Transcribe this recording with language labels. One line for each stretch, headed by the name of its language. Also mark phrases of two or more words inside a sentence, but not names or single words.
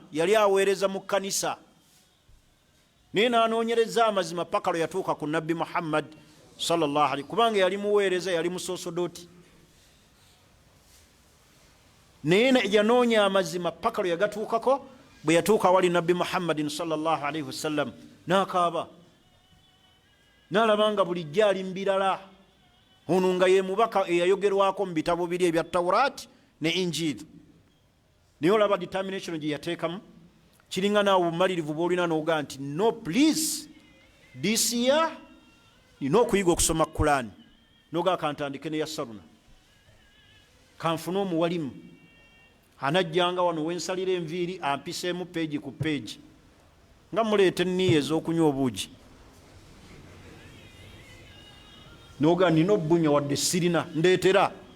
Ganda: Yali aweereza mu kkanisa naye n'anoonyereza amazima paka lwe yatuuka ku Nabbi Muhammad
Arabic: صلى الله عليه,
Ganda: kubanga yali muweereza, yali musosodooti. Naye yanoonya amazima paka lwe yagatuukako. Bwe yatuuka wali Nabbi Muhammadin
Arabic: صلى الله عليه وسلم,
Ganda: n'akaaba, n'alaba nga bulijjo ali mu birala. Ono nga ye mubaka eyayogerwako mu bitabo biri ebya Tawraati ne Injiri. Naye olaba determination gye yateekamu, kiringa naawe obumalirivu bw'olina n'ogaa nti
English: no please this year
Ganda: nina okuyiga okusoma Kurani. N'ogaa kantandike ne Yasaruna, kanfune omuwalimu anajjanga wano wensalira enviiri ampiseemu peegi ku peegi, nga muleeta enniya ez'okunywa obuugi. N'ogaa nina obbunya wadde sirina, ndeetera.